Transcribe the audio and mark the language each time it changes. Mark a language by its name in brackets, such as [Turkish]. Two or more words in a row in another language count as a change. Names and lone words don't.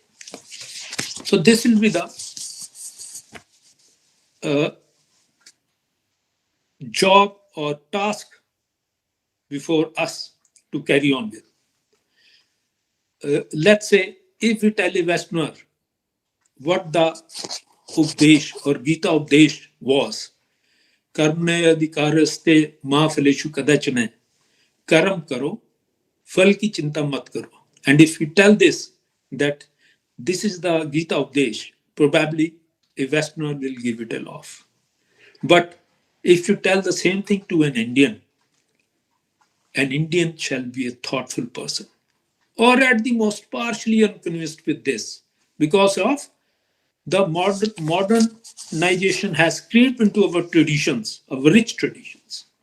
[English] So this will be the uh, job or task before us to carry on with. Let's say if we tell a Westerner what the Updesh or Gita Updesh was, [Sanskrit] कर्मण्ये अधिकारस्ते मा फलेषु कदाचन, [Hindi] कर्म करो, फल की चिंता मत करो. [English] And if you tell this, that this is the Gita Updesh, probably a Westerner will give it a laugh. But if you tell the same thing to an Indian shall be a thoughtful person or at the most partially unconvinced with this because of the modernization has crept into our traditions, our rich traditions.